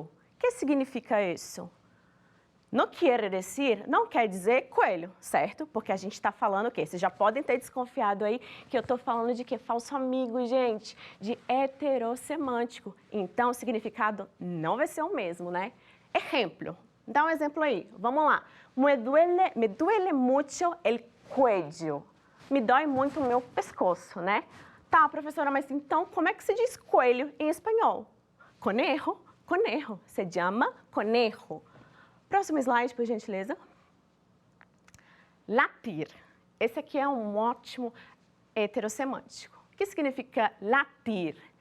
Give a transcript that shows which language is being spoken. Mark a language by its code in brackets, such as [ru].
[pt] O que significa isso? Não quer dizer coelho, certo? Porque a gente está falando o quê? Vocês já podem ter desconfiado aí que eu estou falando de quê? Falso amigo, gente, de heterossemântico. Então, o significado não vai ser o mesmo, né? Exemplo. Dá um exemplo aí. Vamos lá. [es] Me duele mucho el cuello. [pt] Me dói muito o meu pescoço, né? Tá, professora, mas então como é que se diz coelho em espanhol? Conejo, conejo. Se chama conejo. Próximo slide, por gentileza. Latir. Esse aqui é um ótimo heterossemântico. O que significa latir?